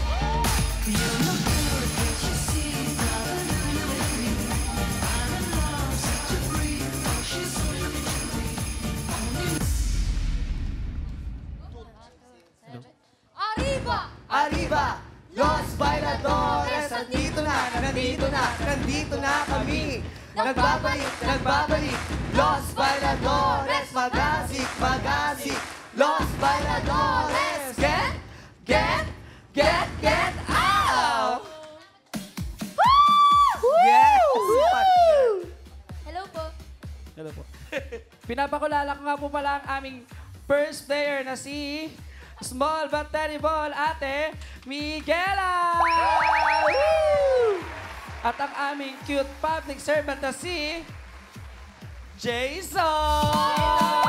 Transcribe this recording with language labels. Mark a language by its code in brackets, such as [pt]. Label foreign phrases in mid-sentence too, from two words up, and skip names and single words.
[es] Arriba! Arriba! Los Bailadores! [tl] Nandito na kami! Nagbabalik! Los Bailadores! Magasik! Los Bailadores! [en] Get out! Yes! [tl] Hello po. Hello po. Pinapakulala ko nga po pala ang aming [en] first player [tl] na si Small but Terrible Ate Miguela! Woo! At ang aming [en] cute public servant [tl] na si Jason!